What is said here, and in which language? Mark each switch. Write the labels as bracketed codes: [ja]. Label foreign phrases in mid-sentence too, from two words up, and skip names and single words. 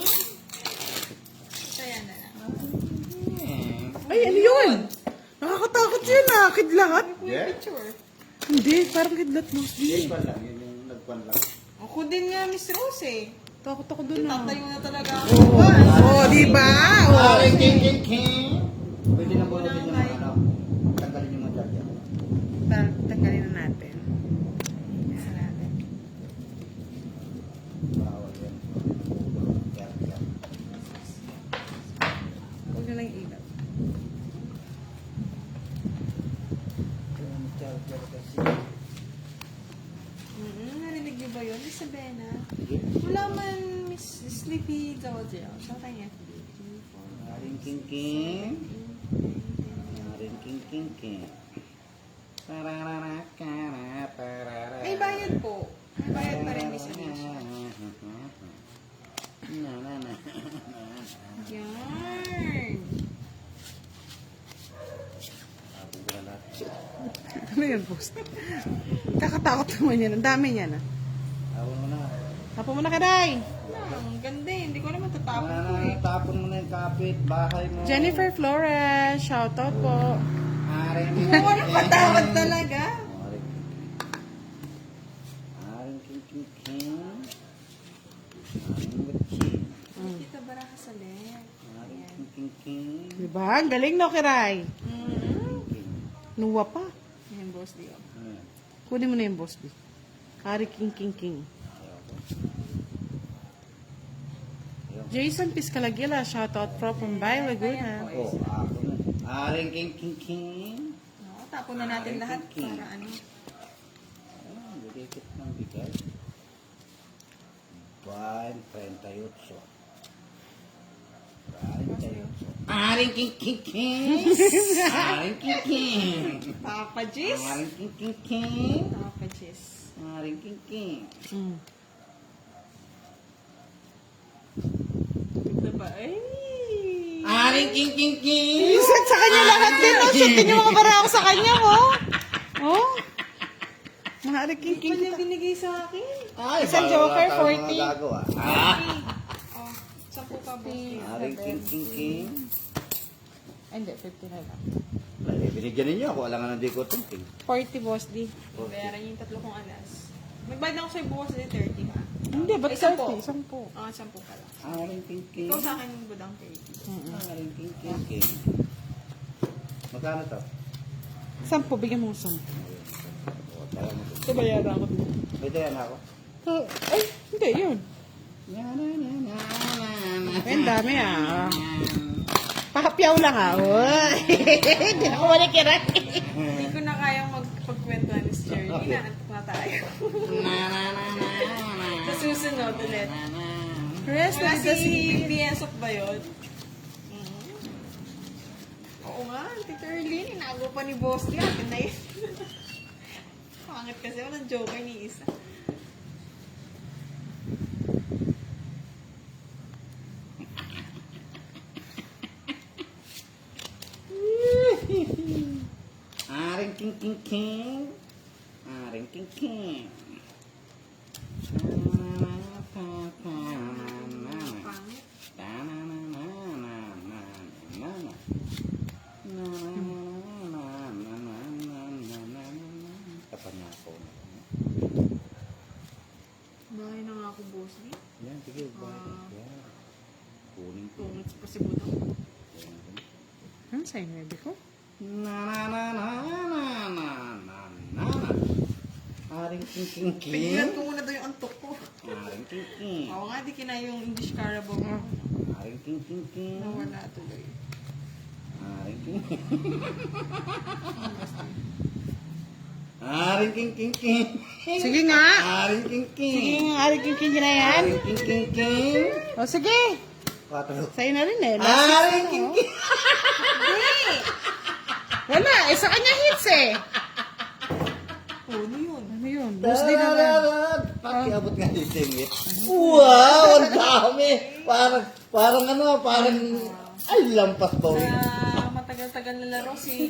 [tl] Kaya na lang. Ay, ano yun? Nakakatakot yun ah. Kidlat. Yeah. Picture. Hindi, parang kidlat mo. Yun pa lang, yun yung nagpan lang. Ako din nga, Miss Rose eh. Takot ako dun ah. Tatayo na talaga ako. Oh, di ba? Oh. Aring king king king. Pwede na bunutin yung mga anak. Tanggalin yung mga charger. Tanggalin na natin. Isa natin. Bawal yan. Kaya, kaya. Huwag na lang ilaw. Yung charger kasi. Narinig niyo ba yun, Miss Sabena? Sige. Wala man, Miss Sleepy Dojo. Sa kanya, Aring king king. Aring king king king. Tararara, kara, tarara. May bayad po. May bayad pa rin, Miss Alicia. Na na na. Yarn! Tapos ko na lahat. Ano yan, boss? Kakatakot naman yan. Ang dami niyan ah. Tapon mo na. Tapo mo na, Kaday. Ang ganda eh. Hindi ko naman tatapon ko Tapon eh. tapon mo na yung kapit, bahay mo. Jennifer Flores, shoutout po. Aring Walang patawad talaga. Aring king king king. Aring batchin. Kita Baraha sa leg. Aring king king king. Diba? Ang galing no, Kiray. King. Nuwa pa. Yan, Boss Dio. Ano yan? Kunin mo na yung boss, B. Kari King King King. Jason Piscalagila, shoutout from Bay, Laguna. Oh, ako na. Aring king king king. No, tapon na natin lahat para ano. Ah, didikit ng bigay. Buwan, 38. Aring king king king. Aring king king. Papa Jis. Aring king king king. Papa Jis. Aring king king. Mm. Diba? Ay! Aring king king king. Isat sa kanya lahat din. [en] Oh, shit, [tl] yung mga barako sa kanya, oh. Oh. Mga Ari King King. Ano yung binigay sa akin? Ay, Isang wala joker, tayong 40. mga gagawa. Oh, 10 ka, Boss Dio. Aring king king king. Ay, hindi, 50 na lang. Ay, binigyan ninyo ako. Alam nga hindi ko tingting. 40, boss, D. Bayaran yung 3 kong alas. Magbayad na ako sa'yo bukas din 30 ka. Hindi, ba't Ay, 10? 30? 10. Ah, 10 pala. Aring king king. Ikaw sa akin budang 30. Aring king king king. Magkano to? 10, bigyan mo 10. O, tara mo. Ito bayaran ako dito. Pwede yan ako. Ay, hindi, yun. Ay, ang dami ah. Pakapyaw lang ah. Uy. Hindi na ko manikirat. Hindi ko na kayang magpagkwentuhan ni Shirley. Inaantok na tayo. Sa susunod ulit. [en] Rest [tl] Wala [en] of the [tl] si BSOP ba yun? Oo nga, Tita Erlene, inago pa ni Boss Lee. Akin na yun. Pangit kasi, walang joker ni isa. Aring king king king. Aring king king. Pangit. Kapan niya ako. Bahay na nga ako, Boss Lee. Yan, sige. Yan. Kunin ko. Pungit pa si Budang. Sa'yo, baby ko. Na na na na na na na na na. Aring king king king. Pigilan ko muna daw yung antok ko. Aring king king. Oo nga, di kina yung English Carabao. Aring king king king. Nawala tuloy. Aring king. Aring king king king. Sige nga. Aring king king. Sige nga, aring king na yan. Aring king king king. O, sige. 4. Sa'yo na rin eh. Aring king king. Wala, eh sa kanya hits eh. Oh, ano yun? Ano yun? Boss din naman. Pakiabot nga yung singit. Wow, ang dami. Parang ay, lampas ba? Sa matagal-tagal na laro si...